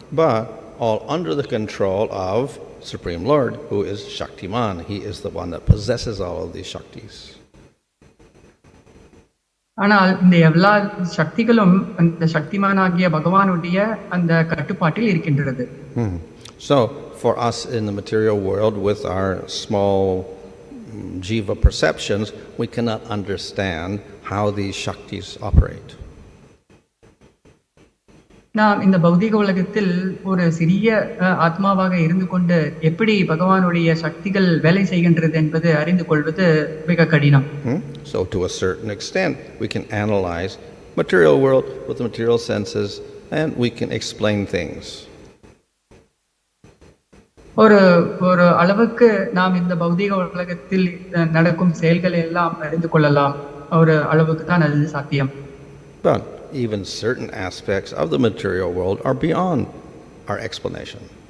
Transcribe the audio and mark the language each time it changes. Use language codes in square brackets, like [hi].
[en] But all under the control of Supreme Lord, who is Shaktiman. He is the one that possesses all of these Shaktis. [ta] ஆனால் இந்த எல்லா சக்திகளும் அந்த சக்திமானாகிய பகவானுடைய அந்த கட்டுப்பாட்டில் இருக்கின்றது. [en] So for us in the material world with our small jiva perceptions, we cannot understand how these Shaktis operate. [ta] நாம் இந்த பௌதிக உலகத்தில் ஒரு சிறிய ஆத்மாவாக இருந்து கொண்டு எப்படி பகவானுடைய சக்திகள் வேலை செய்கின்றது என்பது அறிந்து கொள்வது மிக கடினம். [en] So to a certain extent we can analyze material world with the material senses and we can explain things. [ta] ஒரு ஒரு அளவுக்கு நாம் இந்த பௌதிக உலகத்தில் நடக்கும் செயல்களை எல்லாம் அறிந்து கொள்ளலாம். ஒரு அளவுக்கு தான் அது சாத்தியம். [en] But even certain aspects of the material world are beyond our explanation.